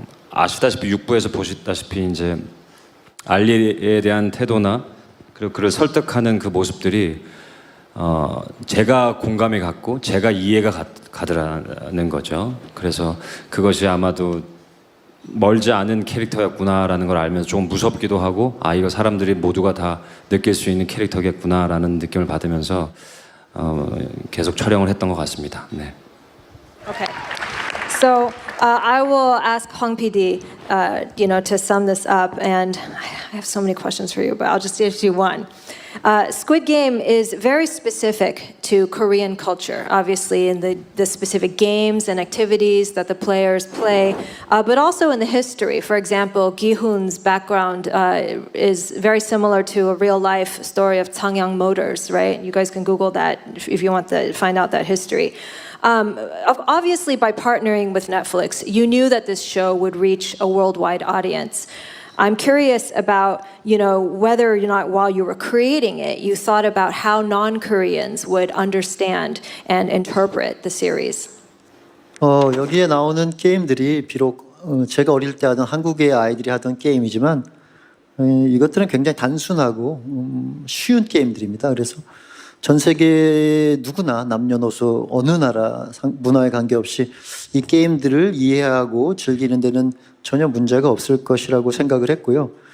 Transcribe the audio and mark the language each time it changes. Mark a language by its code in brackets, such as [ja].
[ko] 아시다시피 6부에서 보시다시피 이제 알리에 대한 태도나 그리고 그를 설득하는 그 모습들이 제가 공감이 갔고 제가 이해가 가더라는 거죠. 그래서 그것이 아마도 멀지 않은 캐릭터였구나라는 걸 알면서 조금 무섭기도 하고 이거 사람들이 모두가 다 느낄 수 있는 캐릭터겠구나라는 느낌을 받으면서 계속 촬영을 했던 것 같습니다. 네. [en] Okay. So I will ask Hwang PD, to sum this up, and I have so many questions for you, but I'll just give you one. Squid Game is very specific to Korean culture, obviously in the specific games and activities that the players play, but also in the history. For example, Gi-hoon's background is very similar to a real-life story of Changyang Motors, right? You guys can Google that if you want to find out that history. Obviously, by partnering with Netflix, you knew that this show would reach a worldwide audience. I'm curious about, whether or not while you were creating it, you thought about how non-Koreans would understand and interpret the series. [ko] 여기에 나오는 게임들이 비록 제가 어릴 때 하던 한국의 아이들이 하던 게임이지만 이것들은 굉장히 단순하고 쉬운 게임들입니다. 그래서 전 세계 누구나 남녀노소 어느 나라 문화에 관계없이 이 게임들을 이해하고 즐기는 데는 전혀 문제가 없을 것이라고 생각을 했고요.